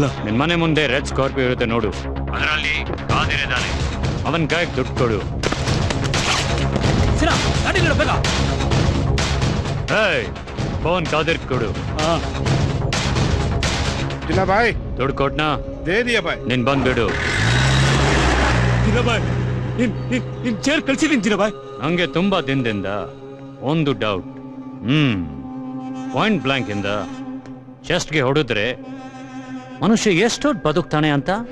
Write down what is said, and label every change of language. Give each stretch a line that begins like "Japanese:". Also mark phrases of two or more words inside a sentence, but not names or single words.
Kannada: ನಿನ್ ಮನೆ ಮುಂದೆ ರೆಡ್ ಸ್ಕಾರ್ಪಿಯೋ ಇರುತ್ತೆ ನೋಡು, ಅದರಲ್ಲಿ ಕಾದಿರ್ ಇದ್ದಾನೆ. ಅವನ್ ಕೈಗೆ ದುಡ್ಡು ಕೊಡು. ಗಾಡಿ ಬೇಗ. ಫೋನ್ ಕಾದಿರ್ ಕೊಡು.
Hindi: जिन्ना भाई
Kannada: ದುಡ್ಡು ಕೊಟ್ನಾ?
Hindi: दे दिया भाई.
Kannada: ನಿನ್ ಬಂದ್ಬಿಡು. ಜಿನಬಾಯ್, ನಿನ್ ಚೇರ್ ಕಳ್ಸಿದೀನಿ ಜಿನಬಾಯ್. ನಂಗೆ ತುಂಬಾ ದಿನದಿಂದ ಒಂದು ಡೌಟ್.
English: point blank
Kannada: ಇಂದ ಚೆಸ್ಟ್ಗೆ ಹೊಡೆದ್ರೆ ಮನುಷ್ಯ ಎಷ್ಟು ಬದುಕ್ತಾನೆ ಅಂತ.